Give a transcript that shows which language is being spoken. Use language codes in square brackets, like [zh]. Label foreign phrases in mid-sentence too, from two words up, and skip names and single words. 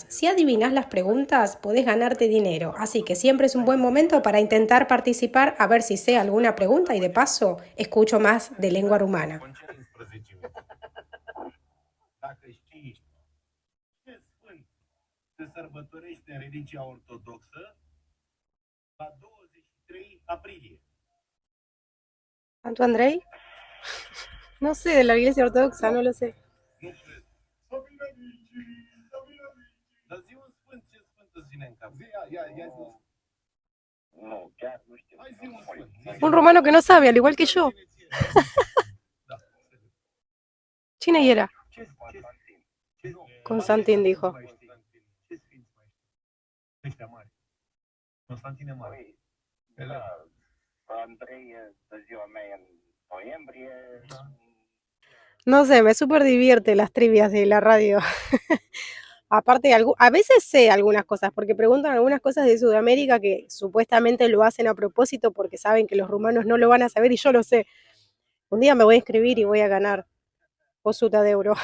[es] Si adivinas las preguntas, podés ganarte dinero. Así que siempre es un buen momento para intentar participar a ver si sé alguna pregunta y de paso escucho más de lengua rumana. [ro] Se sărbătorește în religia ortodoxă la 23 aprilie. [es] ¿Santo Andrei? No sé, de la iglesia ortodoxa, no lo sé. [ro] Nu cred. Dar zi un sfânt, ce sfânt îți vine în cap? Ia zi. Nu, chiar nu știu. Hai zi un sfânt. [es] Un romano que no sabe, al igual que yo. ¿Quién era? Constantin dijo. [ro] Ăștia mari. Constantine mare. Andrei de ziua mea în noiembrie. [es] No sé, me súper divierte las trivias de la radio. Aparte, a veces sé algunas cosas, porque preguntan algunas cosas de Sudamérica que supuestamente lo hacen a propósito porque saben que los rumanos no lo van a saber y yo lo sé. Un día me voy a inscribir y voy a ganar 100 de euro.